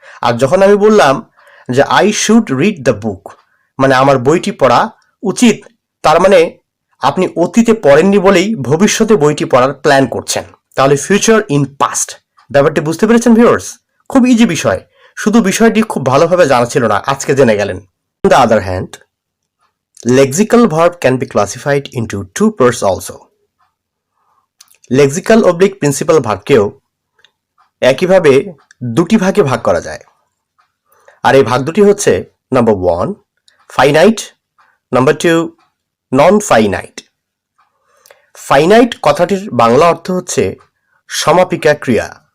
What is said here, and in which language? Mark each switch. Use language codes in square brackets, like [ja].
[bn] আর যখন আমি বললাম যে [en] I should read the book, [bn] মানে আমার বইটি পড়া উচিত, তার মানে আপনি অতীতে পড়েননি বলেই ভবিষ্যতে বইটি পড়ার প্ল্যান করছেন। তাহলে ফিউচার ইন পাস্ট, ব্যাপারটি বুঝতে পেরেছেন ভিউয়ার্স? খুব ইজি বিষয়, শুধু বিষয়টি খুব ভালোভাবে জানা ছিল না, আজকে জেনে গেলেন। [en] On the other hand, lexical verb can be classified into two parts also. [bn] lexical oblique principal ভার্বকেও একইভাবে দুটি ভাগে ভাগ করা যায়। আর এই ভাগ দুটি হচ্ছে, number 1 finite, number 2 non finite. Finite কথাটির বাংলা অর্থ হচ্ছে সমাপিকা ক্রিয়া।